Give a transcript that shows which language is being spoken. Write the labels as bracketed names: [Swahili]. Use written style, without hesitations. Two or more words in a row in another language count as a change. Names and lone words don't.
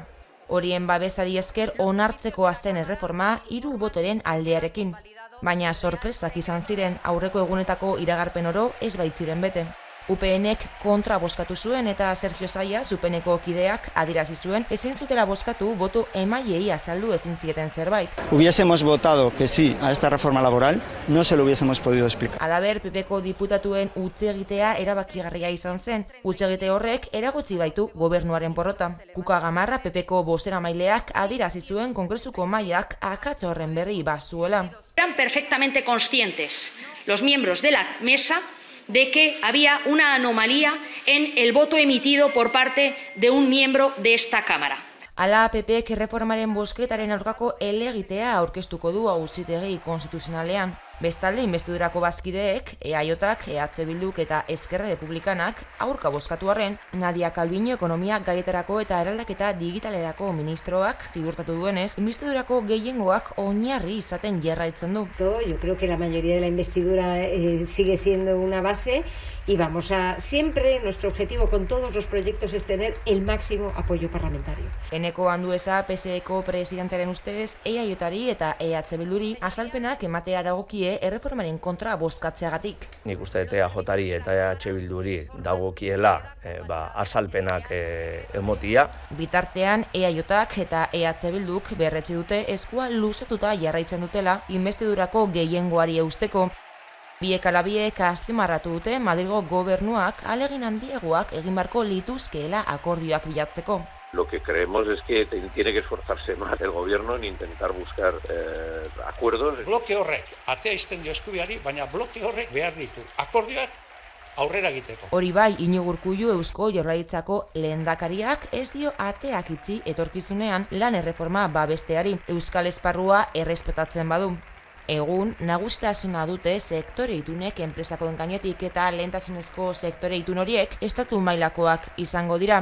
[Basque] Horien babesari esker onartzeko azten erreforma 3 botoren aldearekin, baina sorpresak izan ziren aurreko egunetako iragarpen oro ez baitziren bete. UPNek kontra bozkatu zuen eta Sergio Zaya, UPNeko kideak, adierazi zuen ezin zutela bozkatu boto emaileei azaldu ezin zieten zerbait. [Spanish] Hubiésemos votado que sí a esta reforma laboral, no se lo hubiésemos podido explicar. [Basque] Halaber, PPko diputatuen hutsegitea erabakigarria izan zen. Hutsegite horrek eragotzi baitu gobernuaren porrota. Kuka Gamarra PPko bozeramaileak adierazi zuen kongresuko mahaiak akats horren berri bazuela. [Spanish] Eran perfectamente conscientes los miembros de la mesa de que había una anomalía en el voto emitido por parte de un miembro de esta Cámara. [Basque] Hala, PPek erreformaren bozketaren aurkako helegitea aurkeztuko du Auzitegi Konstituzionalean. Bestalde, inbestidurako bazkideek, EAJak, EH Bilduk eta Ezkerra Republikanak aurka bozkatu arren, Nadia Calviño ekonomia gaietarako eta eraldaketa digitalerako ministroak ziurtatu duenez, inbestidurako gehiengoak oinarri izaten jarraitzen du. [Spanish] Yo creo que la mayoría de la investidura sigue siendo una base y siempre nuestro objetivo con todos los proyectos es tener el máximo apoyo parlamentario. [Basque] Eneko Andueza PSeko presidentearen ustez, EAJari eta EH Bilduri azalpenak ematea dagokie erreformaren kontra bozkatzeagatik. Nik uste EAJari eta EH Bilduri dagokiela azalpenak emotia. Bitartean, EAJak eta EH Bilduk berretsi dute eskua luzatuta jarraitzen dutela inbestidurako gehiengoari eusteko. Biek ala biek azpimarratu dute Madrilgo gobernuak ahalegin handiagoak egin beharko lituzkeela akordioak bilatzeko. [Spanish] Lo que creemos es que tiene que esforzarse más el gobierno en intentar buscar acuerdos. [Basque] Bloke horrek atea izten dio eskubiari, baina bloke horrek behar ditu akordioak aurrera egiteko. Hori bai, Iñigo Urkullu Eusko Jaurlaritzako lehendakariak ez dio ateak itzi etorkizunean lan erreforma babesteari, euskal esparrua errespetatzen badu. Egun, nagusitasuna dute sektore itunek enpresakoen gainetik eta lehentasunezko sektore itun horiek estatu mailakoak izango dira.